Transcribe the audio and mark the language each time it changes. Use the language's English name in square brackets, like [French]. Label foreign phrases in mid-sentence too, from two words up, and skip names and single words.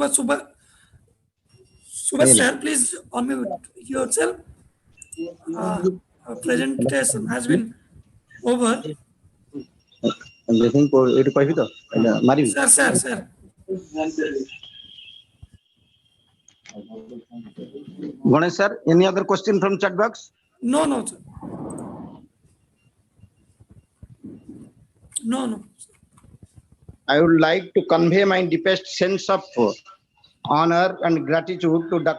[English] Subhash Really? sir, please unmute yourself. Presentation has been over. [Odia] ଏଇଠି କହିବି ତ ମାରିବି [English] Sir. Ganesh sir, any other question from chat box? No, sir. No. I would like to convey my deepest sense of honor and gratitude to Dr.